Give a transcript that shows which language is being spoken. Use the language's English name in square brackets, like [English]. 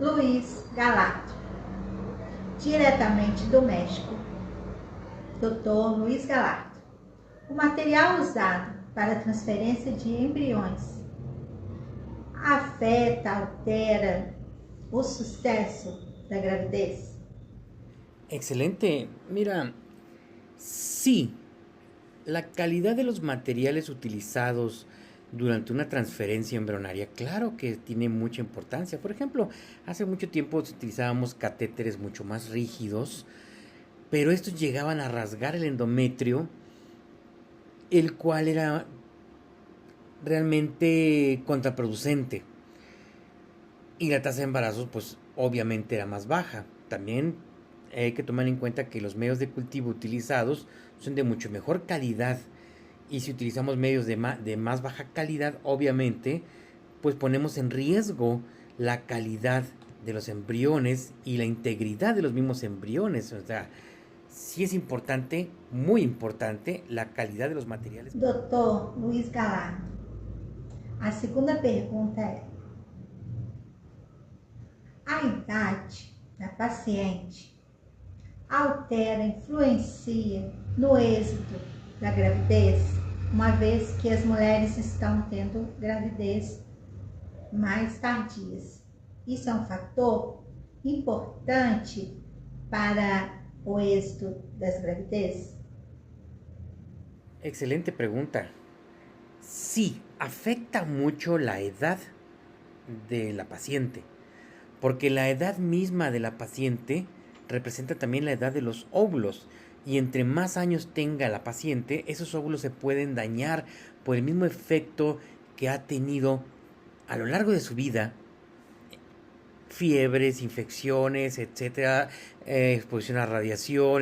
[Portuguese] Luiz Galato, diretamente do México. Dr. Luiz Galato. O material usado para a transferência de embriões afeta, altera o sucesso da gravidez? Excelente. [Spanish] Mira, sí, la calidad de los materiales utilizados durante una transferencia embrionaria? Claro que tiene mucha importancia. Por ejemplo, hace mucho tiempo utilizábamos catéteres mucho más rígidos, pero estos llegaban a rasgar el endometrio, el cual era realmente contraproducente. Y la tasa de embarazos, pues obviamente era más baja. También hay que tomar en cuenta que los medios de cultivo utilizados son de mucho mejor calidad. Y si utilizamos medios de más baja calidad, obviamente, pues ponemos en riesgo la calidad de los embriones y la integridad de los mismos embriones. O sea, sí es importante, muy importante, la calidad de los materiales. [Portuguese] Doutor Luiz Galardo, a segunda pergunta é: a idade da paciente altera, influencia no êxito da gravidez, uma vez que as mulheres estão tendo gravidez mais tardias? Isso é um fator importante para o êxito das gravidezes? [Spanish] Excelente pregunta. Sí, afecta mucho la edad de la paciente, porque la edad misma de la paciente representa también la edad de los óvulos. Y entre más años tenga la paciente, esos óvulos se pueden dañar por el mismo efecto que ha tenido a lo largo de su vida: fiebres, infecciones, etcétera, exposición a radiación.